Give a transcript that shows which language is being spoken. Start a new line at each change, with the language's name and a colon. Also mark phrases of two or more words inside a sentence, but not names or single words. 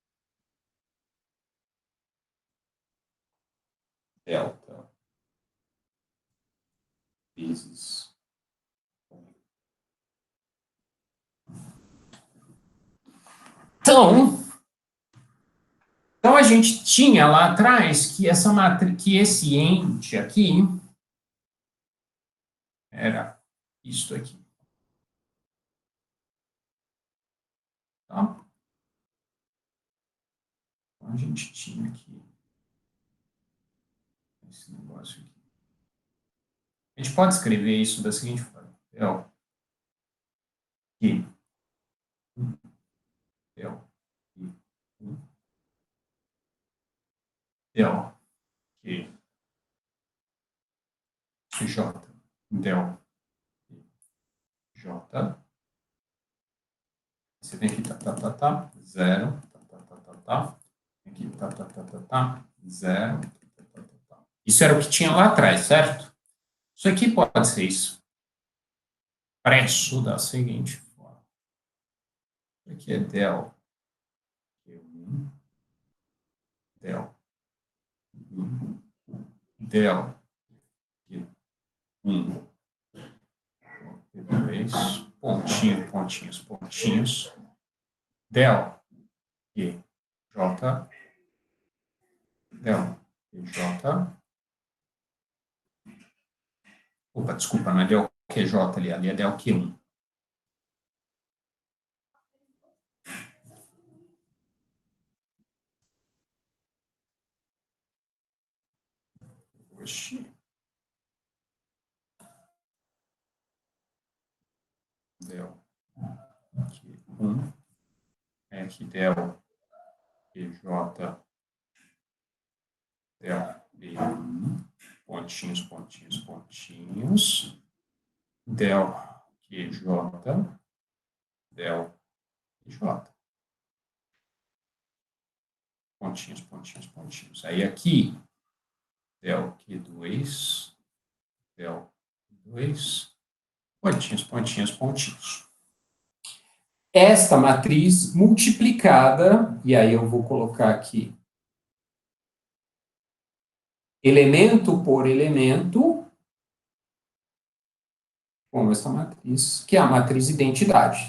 Portuguese: delta vezes Então a gente tinha lá atrás que essa matriz, que esse ente aqui era isso aqui. Tá? Então a gente tinha aqui esse negócio aqui. A gente pode escrever isso da seguinte forma. Del Q del del Q J del J. Você tem aqui zero, aqui zero, Isso era o que tinha lá atrás, certo? Isso aqui pode ser isso. Expresso da seguinte forma. Isso aqui é del Q1, del del Q1, Q2, pontinho, pontinhos, pontinhos, del Q J, del Q J. Opa, desculpa, não é del QJ ali é del Q1. Oxi. Del Q1, aqui del QJ, del B1, pontinhos, pontinhos, pontinhos, del QJ, del QJ. Pontinhos, pontinhos, pontinhos. Aí aqui, del Q2, del Q2, pontinhos, pontinhos, pontinhos. Esta matriz multiplicada, e aí eu vou colocar aqui, elemento por elemento, com essa matriz, que é a matriz identidade.